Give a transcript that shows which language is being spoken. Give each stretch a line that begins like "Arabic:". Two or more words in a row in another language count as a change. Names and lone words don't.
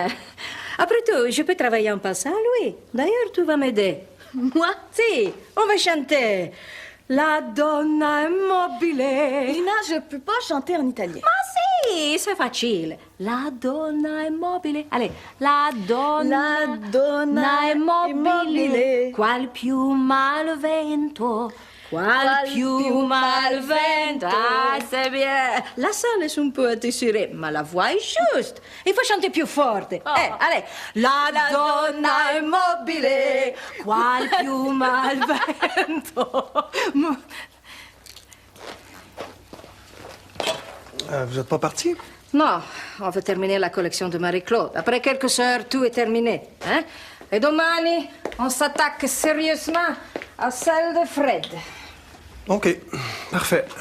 French: Après tout, je peux travailler en passant, oui. D'ailleurs, tu vas m'aider. Moi? Si, on va chanter.
Italian: La donna immobile.
French: Lina, je peux pas chanter en italien. Ah si, c'est facile.
Italian: La donna immobile. Allez, la donna immobile. Qual più mal vento. Qual più mal vento.
French: Ah, c'est bien. La salle est un peu attirée, mais la voix est juste. Il faut chanter plus fort.
Italian: Allez. La donna immobile. Qual più mal vento.
French: Vous êtes pas parti? Non, on veut terminer la collection de Marie-Claude. Après quelques heures, tout est terminé. Hein? Et domani, on s'attaque sérieusement à celle de Fred. OK. Parfait.